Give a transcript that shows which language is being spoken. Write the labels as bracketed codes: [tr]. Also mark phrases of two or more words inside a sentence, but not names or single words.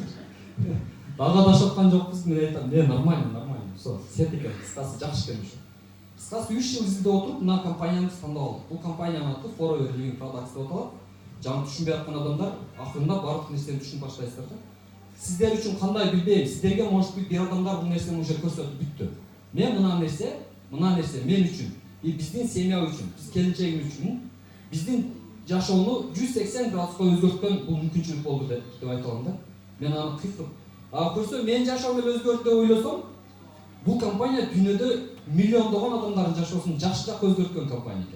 [ky] Дагы адашып аткан жокпуз, мен айтам, нормально. Со, сет экен, кыскасы жакшы экен ушу. Кыскасы 3 жыл издеп отуруп, мына компанияны тандап алдык. Бул компаниянын аты Forever Living Products деп аталат. Жаңы түшүнбөй аткан адамдар акырында баардык нерсени түшүнүп баштайсыздар да. Сиздер үчүн кандай билбейм, сиздерге [ru] может быть [ky] бир адамдар бул нерсени уже көрсөтүп бүттү. Мен мына нерсе мен үчүн, биздин семья үчүн, биз келинчегим үчүн, биздин жашоону 180 градуска өзгөрткөн бул мүмкүнчүлүк болду деп айта алам да. Мен аны кыйкырып, көрсө мен жашоом эле өзгөрдү деп ойлосом, бул компания дүйнөдө миллиондогон адамдардын жашоосун жакшы жакка өзгөрткөн компания экен.